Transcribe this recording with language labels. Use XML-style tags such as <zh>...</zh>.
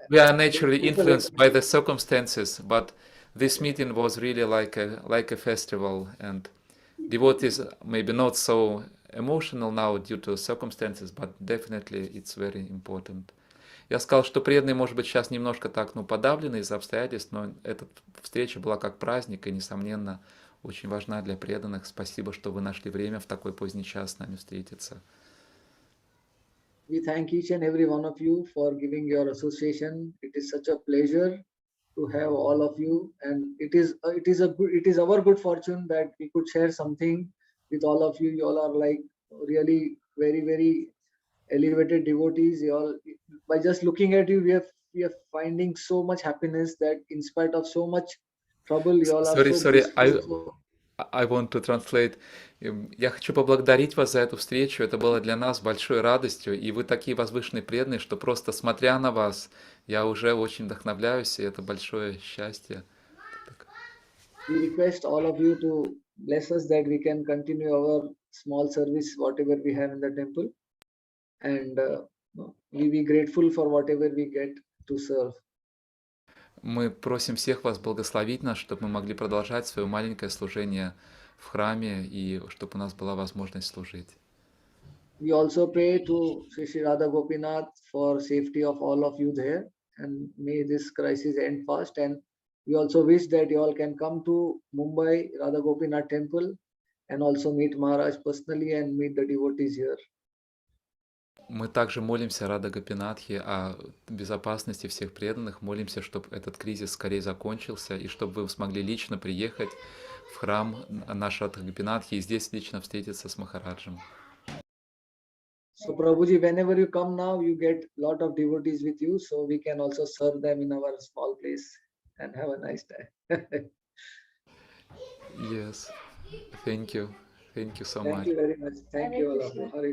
<en>We are naturally influenced by the circumstances, but this meeting was really like a festival, and devotees maybe not so emotional now due to circumstances, but definitely it's very important.</en> <ru>Я сказал, что преданные, может быть, сейчас немножко так, подавлены из-за обстоятельств, но эта встреча была как праздник и, несомненно, очень важна для преданных. Спасибо, что вы нашли время в такой поздний час с нами встретиться.</ru> <en>We thank each and every one of you for giving your association. It is such a pleasure to have all of you, and it is our good fortune that we could share something with all of you. You all are like really very, very elevated devotees. You all, by just looking at you, we are finding so much happiness that in spite of so much trouble, you all are Sorry. I want to translate.</en> <ru>Я хочу поблагодарить вас за эту встречу. Это было для нас большой радостью. И вы такие возвышенные преданные, что просто смотря на вас, я уже очень вдохновляюсь, и это большое счастье.</ru> <en>We request all of you to bless us that we can continue our small service, whatever we have in the temple. And we be grateful for whatever we get to serve.</en> <ru>Мы просим всех вас благословить нас, чтобы мы могли продолжать свое маленькое служение в храме, и чтобы у нас была возможность служить.</ru> <en>We also pray to Sri Radha Gopinath for safety of all of you there, and may this crisis end fast. And we also wish that you all can come to Mumbai Radha Gopinath temple and also meet Maharaj personally and meet the devotees here.</en> <ru>Мы также молимся Рада Гопинатхи о безопасности всех преданных, молимся, чтобы этот кризис скорее закончился, и чтобы вы смогли лично приехать в храм наш Рада Гопинатхи и здесь лично встретиться с Махараджем.</ru> <en>So Prabhuji, whenever you come now, you get lot of devotees with you, so we can also serve them in our small place and have a nice day. Yes, thank you so Thank much. you very much. Thank you all of you.</en>